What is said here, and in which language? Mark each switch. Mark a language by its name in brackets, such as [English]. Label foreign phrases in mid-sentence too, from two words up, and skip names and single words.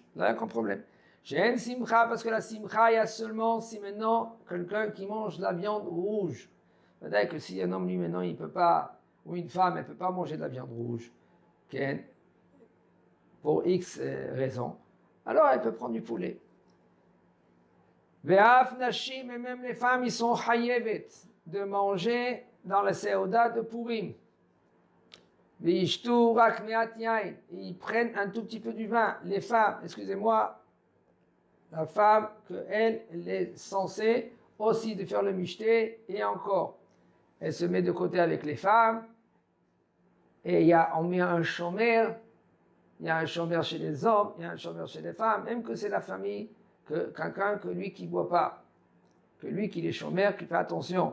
[French] Là, il n'y a aucun problème. J'ai une simcha parce que la simcha, il y a seulement si maintenant quelqu'un qui mange de la viande rouge. C'est-à-dire que si un homme, lui, maintenant, il ne peut pas, ou une femme, elle ne peut pas manger de la viande rouge, pour X raisons, alors elle peut prendre du poulet. [Hebrew] ואף נשים, [French] et même les femmes, ils sont chayevet de manger dans la seuda de Purim. [Hebrew] וישתו רק מעט יין, [French] ils prennent un tout petit peu du vin. Les femmes, excusez-moi, la femme, elle est censée aussi de faire le mishté, et encore, elle se met de côté avec les femmes, et on met un shomer, il y a un shomer chez les hommes, il y a un shomer chez les femmes, même que c'est la famille, que quelqu'un que lui qui ne boit pas, que lui qui est shomer, qui fait attention.